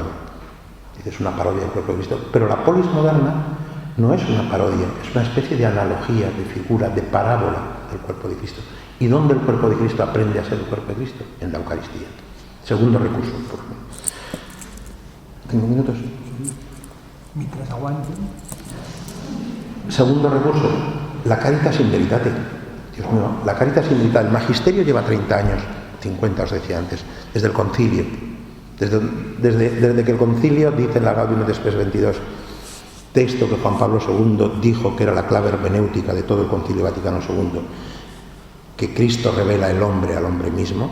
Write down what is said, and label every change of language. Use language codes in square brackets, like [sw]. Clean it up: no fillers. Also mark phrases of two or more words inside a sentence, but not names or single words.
[es] Dice, es una parodia del cuerpo de Cristo, pero la polis moderna no es una parodia, es una especie de analogía, de figura, de parábola del cuerpo de Cristo. ¿Y dónde el cuerpo de Cristo aprende a ser el cuerpo de Cristo? En la Eucaristía. Segundo recurso, por favor. ¿Tengo minutos? Mientras aguanten. Segundo recurso, la caritas in veritate. Dios mío, la Caritas in Veritate, el magisterio lleva 30 años, 50 os decía antes, desde el concilio, desde que el concilio dice en la Gaudium et Spes 22, texto que Juan Pablo II dijo que era la clave hermenéutica de todo el concilio Vaticano II, que Cristo revela el hombre al hombre mismo.